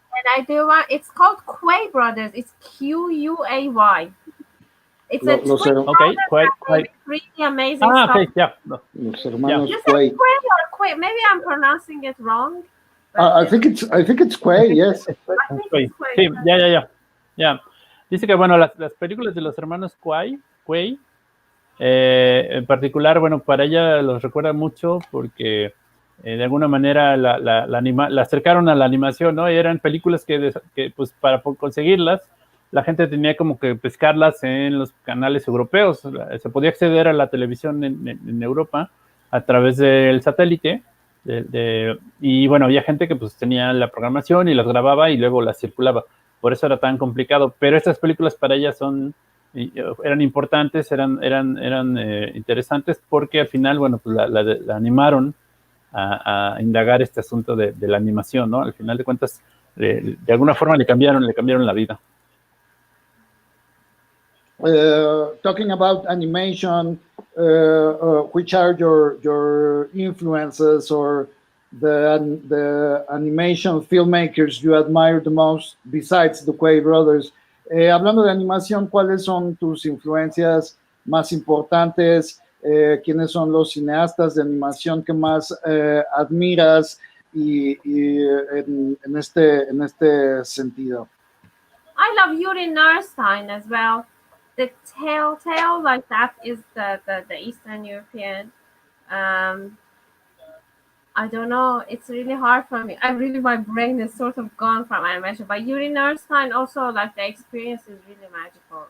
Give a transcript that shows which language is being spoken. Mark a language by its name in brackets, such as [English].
[English] And I do want, it's called Quay Brothers. It's Quay. It's a twin Quay. Really amazing stuff. Okay, yeah. [Spanish] Los hermanos [English] You Quay. said Quay or Quay? Maybe I'm pronouncing it wrong. I think it's Quay, yes. Quay. [Spanish] Sí, ya. Dice que, bueno, las películas de los hermanos Quay, en particular, bueno, para ella los recuerda mucho porque de alguna manera la acercaron a la animación, ¿no? Y eran películas que pues para conseguirlas, la gente tenía como que pescarlas en los canales europeos. Se podía acceder a la televisión en Europa a través del satélite. Y bueno, había gente que pues tenía la programación y las grababa y luego las circulaba. Por eso era tan complicado. Pero estas películas para ellas eran importantes, eran interesantes porque al final, bueno, pues la animaron a indagar este asunto de la animación, ¿no? Al final de cuentas, de alguna forma le cambiaron la vida. [English] Talking about animation, which are your influences or the animation filmmakers you admire the most besides the Quay brothers? [Spanish] Hablando de animación, ¿cuáles son tus influencias más importantes? ¿Quiénes son los cineastas de animación que más admiras y en este sentido? [English] I love Yuri Nurstein as well. The tale like that is the Eastern European. I don't know. It's really hard for me. My brain is sort of gone from animation. But Yuri Nurstein also, like, the experience is really magical.